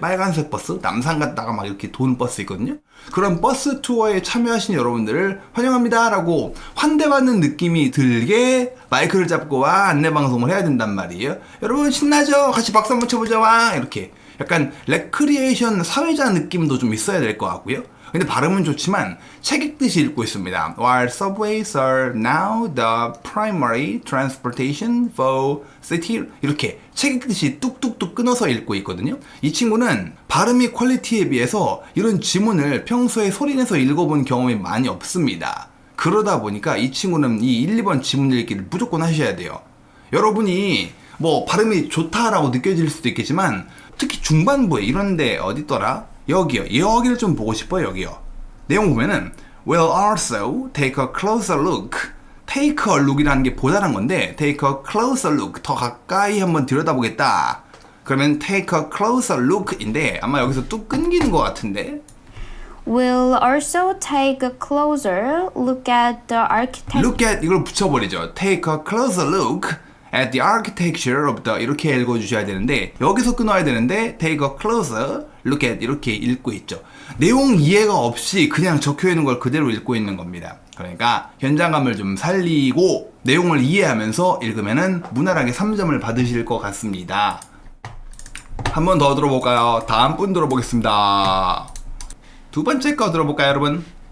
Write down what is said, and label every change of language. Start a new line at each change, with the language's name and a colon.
Korean: 빨간색 버스, 남산 갔다가 막 이렇게 도는 버스 있거든요. 그런 버스 투어에 참여하신 여러분들을 환영합니다 라고 환대받는 느낌이 들게 마이크를 잡고 와 안내방송을 해야 된단 말이에요. 여러분 신나죠? 같이 박수 한번 쳐보자 와 이렇게 약간 레크리에이션 사회자 느낌도 좀 있어야 될 것 같고요. 근데 발음은 좋지만 책 읽듯이 읽고 있습니다.
English: While subways are now the primary transportation for city
Korean: 이렇게 책 읽듯이 뚝뚝뚝 끊어서 읽고 있거든요. 이 친구는 발음이 퀄리티에 비해서 이런 지문을 평소에 소리내서 읽어본 경험이 많이 없습니다. 그러다 보니까 이 친구는 이 1, 2번 지문 읽기를 무조건 하셔야 돼요. 여러분이 뭐 발음이 좋다라고 느껴질 수도 있겠지만 특히 중반부에 이런데 어딨더라? 여기를 좀 보고 싶어요. 여기요. 내용 보면은
English: We'll also take a closer look. Take a look
Korean: 이라는 게 보다란 건데
English: take a closer look.
Korean: 더 가까이 한번 들여다보겠다. 그러면
English: take a closer look
Korean: 인데 아마 여기서 뚝 끊기는 것 같은데
English: We'll also take a closer look at the architecture. Look at
Korean: 이걸 붙여버리죠.
English: Take a closer look at the architecture of the
Korean: 이렇게 읽어주셔야 되는데 여기서 끊어야 되는데
English: take a closer look at
Korean: 이렇게 읽고 있죠. 내용 이해가 없이 그냥 적혀있는 걸 그대로 읽고 있는 겁니다. 그러니까 현장감을 좀 살리고 내용을 이해하면서 읽으면은 무난하게 3점을 받으실 것 같습니다. 한 번 더 들어볼까요? 다음 분 들어보겠습니다. 두 번째 거 들어볼까요, 여러분?